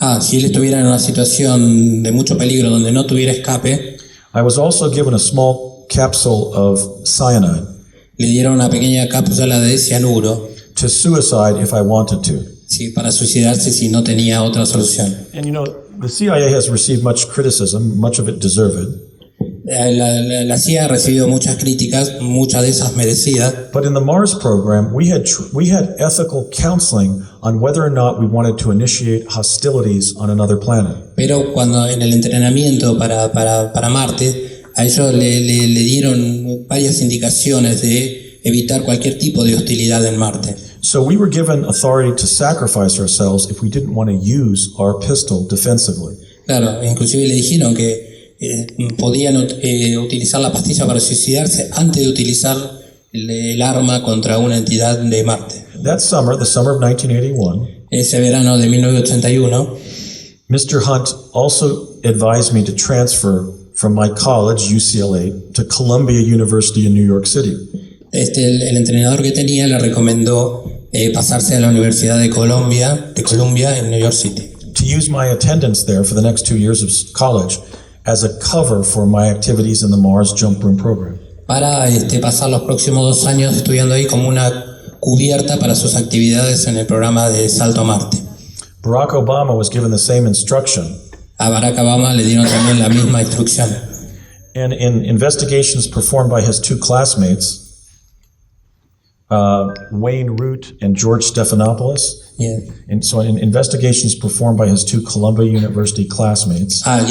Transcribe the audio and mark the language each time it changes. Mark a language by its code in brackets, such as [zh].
[es] Si él estuviera en una situación de mucho peligro donde no tuviera escape, [en] I was also given a small capsule of cyanide [es] le dieron una pequeña cápsula de cianuro, [en] to suicide if I wanted to. [es] sí, para suicidarse si no tenía otra solución. [en] And you know, the CIA has received much criticism, much of it deserved. [es] La CIA ha recibido muchas críticas, muchas de esas merecidas, [en] But in the Mars program, we had ethical counseling on whether or not we wanted to initiate hostilities on another planet. [es] pero cuando en el entrenamiento para Marte, a ellos le dieron varias indicaciones de evitar cualquier tipo de hostilidad en Marte. [en] So we were given authority to sacrifice ourselves if we didn't want to use our pistol defensively. [es] Claro, inclusive le dijeron que podían utilizar la pastilla para suicidarse antes de utilizar el arma contra una entidad de Marte. [en] That summer, the summer of 1981, [es] Ese verano de 1981, [en] Mr. Hunt also advised me to transfer from my college, UCLA, to Columbia University in New York City. [es] el entrenador que tenía le recomendó pasarse a la Universidad de Columbia en New York City, [en] to use my attendance there for the next 2 years of college as a cover for my activities in the Mars Jump Room program. [es] para pasar los próximos 2 años estudiando ahí como una cubierta para sus actividades en el programa de Salto a Marte. [en] Barack Obama was given the same instruction, [es] A Barack Obama le dieron también la misma instrucción. [en] and in investigations performed by his 2 classmates, Wayne Root and George Stephanopoulos, and so in investigations performed by his 2 Columbia University classmates,